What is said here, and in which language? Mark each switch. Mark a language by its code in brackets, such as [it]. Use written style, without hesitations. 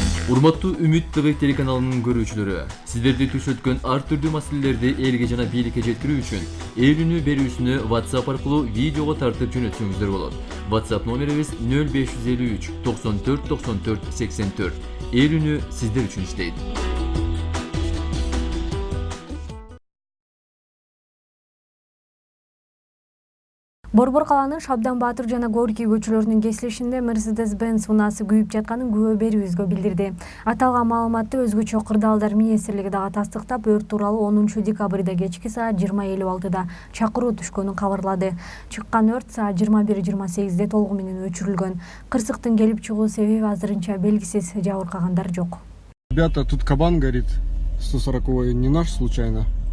[ky] Урматтуу Үмүт ТВ телеканалынын көрүүчүлөрү, сиздерди түш өткөн ар түрдүү маселелерди элге жана бийликке жеткирүү үчүн ээлүүнү берүүсүнү WhatsApp аркылуу видеого тартып жөнөтсөңүздөр болот. WhatsApp номерибиз 0553 94 94 84. Ээлүүнү сиздер үчүн иштейт. Борбор калаанын Шабдан Баатыр жана Горький көчөлөрүнүн кесилишинде Mercedes-Benz унаасы күйүп жатканын күбө берүүбүзгө билдирди. Аталган маалыматты өзгөчө кырдаалдар министрлиги дагы тастыктап, өрт тууралуу 10 декабрда кечки саат 20:56 чакыруу түшкөнүн кабарлады. Чыккан өрт саат 21:28 толугу менен өчүрүлгөн. Кырсыктын келип чыгуу себеби азырынча белгисиз, жабыркагандар жок. [ru] Ребята, тут кабан горит, 140-й, не наш случайно.